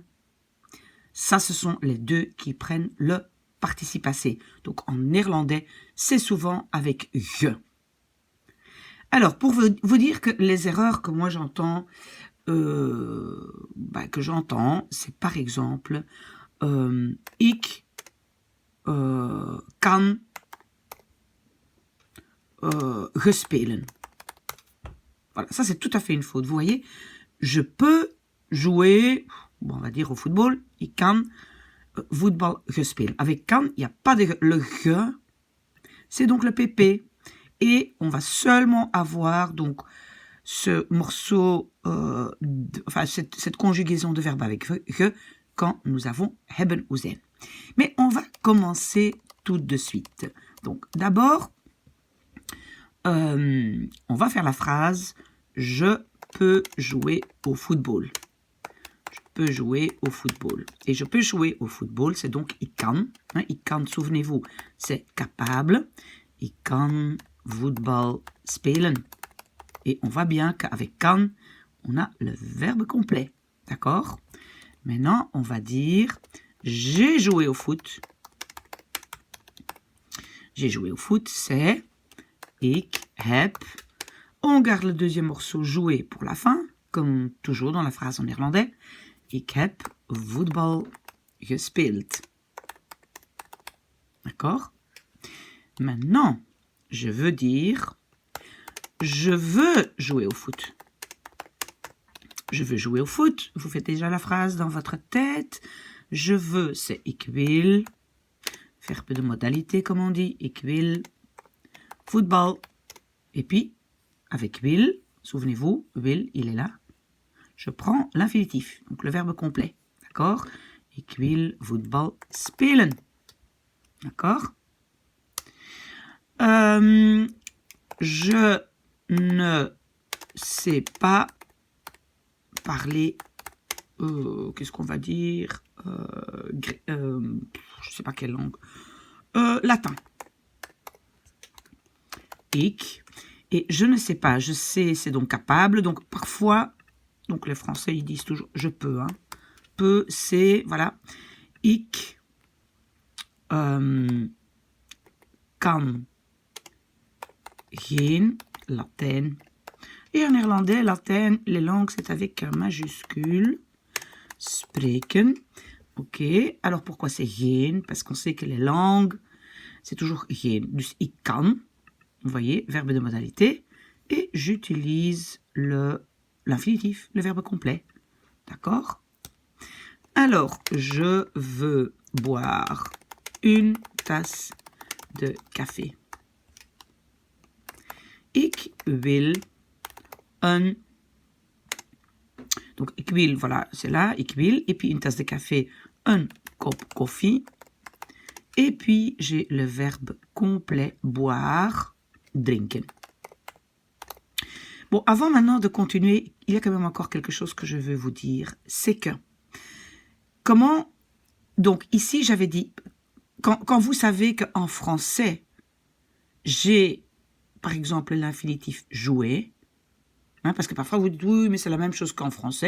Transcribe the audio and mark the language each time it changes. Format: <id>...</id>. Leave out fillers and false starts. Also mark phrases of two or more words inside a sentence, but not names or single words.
<fr>Ça, ce sont les deux qui prennent le participe passé. Donc, en néerlandais, c'est souvent avec je. Alors, pour vous dire que les erreurs que moi j'entends, c'est par exemple</fr> <nl>ik kan gespelen.</nl> <fr>Voilà, ça c'est tout à fait une faute. Vous voyez, je peux jouer, bon, on va dire au football,</fr> <nl>ik kan voetbal gespelen.</nl> <fr>Avec kan, il n'y a pas de le ge, c'est donc le pp. Et on va seulement avoir donc ce morceau, cette conjugaison de verbe avec ge quand nous avons hebben ou zijn. Mais on va commencer tout de suite. Donc d'abord, on va faire la phrase « Je peux jouer au football ». Je peux jouer au football. Et je peux jouer au football, c'est donc</fr> <nl>ik kan. Ik kan,</nl> <fr>souvenez-vous, c'est capable.</fr> <nl>Ik kan voetbal spelen.</nl> <fr>Et on voit bien qu'avec kan, on a le verbe complet. D'accord? Maintenant, on va dire j'ai joué au foot. J'ai joué au foot, c'est</fr> <nl>ik heb.</nl> <fr>On garde le deuxième morceau joué pour la fin, comme toujours dans la phrase en néerlandais.</fr> <nl>Ik heb voetbal gespeeld.</nl> <fr>D'accord? Maintenant, je veux dire je veux jouer au foot. Je veux jouer au foot. Vous faites déjà la phrase dans votre tête. Je veux, c'est</fr> <nl>ik wil.</nl> <fr>Verbe de modalité, comme on dit.</fr> <nl>Ik wil.</nl> <fr>Football. Et puis, avec wil, souvenez-vous, wil, il est là. Je prends l'infinitif, donc le verbe complet. D'accord?</fr> <nl>Ik wil voetbal spelen.</nl> <fr>D'accord? Je ne sais pas parler, qu'est-ce qu'on va dire, je ne sais pas quelle langue, latin. Ik. Et je ne sais pas, je sais, c'est donc capable, donc parfois, donc les Français, ils disent toujours, je peux, hein. Peut, c'est, voilà.</fr> <nl>Ik kan geen Latijn.</nl> <fr>Et en néerlandais, Latijn, les langues, c'est avec un majuscule. Spreken. Ok. Alors, pourquoi c'est geen? Parce qu'on sait que les langues, c'est toujours geen.</fr> <nl>Dus ik kan.</nl> <fr>Vous voyez, verbe de modalité. Et j'utilise l'infinitif, le verbe complet. D'accord? Alors, je veux boire une tasse de café.</fr> <nl>Ik wil un...</nl> <fr>Donc,</fr> <nl>ik wil,</nl> <fr>voilà, c'est là,</fr> <nl>ik wil.</nl> <fr>Et puis, une tasse de café, un</fr> <nl>kop koffie.</nl> <fr>Et puis, j'ai le verbe complet, boire, drinken. Bon, avant maintenant de continuer, il y a quand même encore quelque chose que je veux vous dire. C'est que comment... Donc, ici, j'avais dit, quand vous savez qu'en français, j'ai, par exemple, l'infinitif jouer, hein, parce que parfois vous dites, oui, mais c'est la même chose qu'en français.</fr>